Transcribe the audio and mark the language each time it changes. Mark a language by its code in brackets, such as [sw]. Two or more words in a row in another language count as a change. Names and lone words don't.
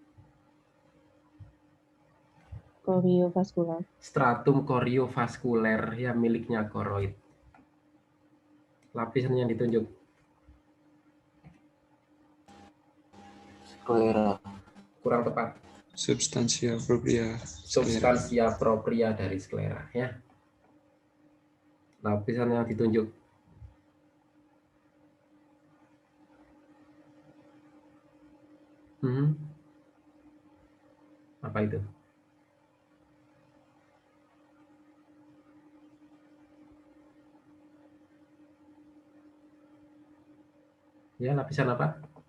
[id] Choriovascular. [la] Stratum choriovascular [id] ya, miliknya koroid. Lapisan yang ditunjuk Sklera. kurang tepat. [la] Substansia propria. Substansia propria [id] dari sklera ya. Lapisan yang ditunjuk apa itu? Ya, lapisan apa?